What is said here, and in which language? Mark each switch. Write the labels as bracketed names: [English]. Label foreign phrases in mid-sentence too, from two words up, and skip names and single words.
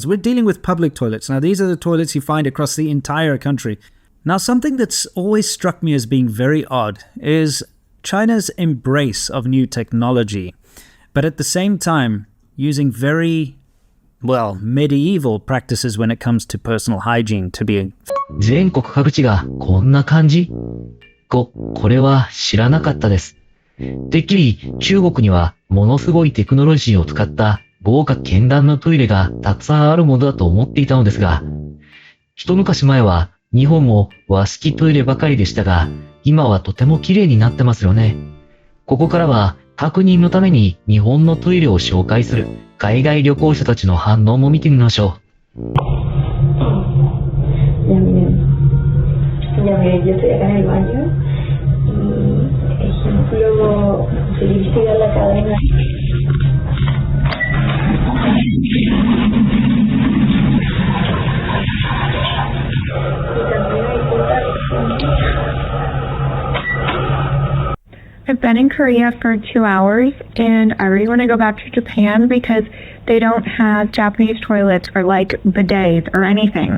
[English] We're dealing with public toilets. Now, these are the toilets you find across the entire country. Now, something that's always struck me as being very odd is China's embrace of new technology, but at the same time, using very, medieval practices when it comes to personal hygiene to be... [Japanese] 全国各地がこんな感じ？これは知らなかったです。てっきり中国にはものすごいテクノロジーを使った豪華絢爛なトイレがたくさんあるものだと思っていたのですが、一昔前は日本も和式トイレばかりでしたが、今はとても綺麗になってますよね。ここからは確認のために日本のトイレを紹介する海外旅行者たちの反応も見てみましょう。 [Spanish] Ya ves, yo estoy acá en el baño y, ejemplo, felicidad a la cadena. [English] I've been in Korea for 2 hours and I really want to go back to Japan because they don't have Japanese toilets or like bidets or anything.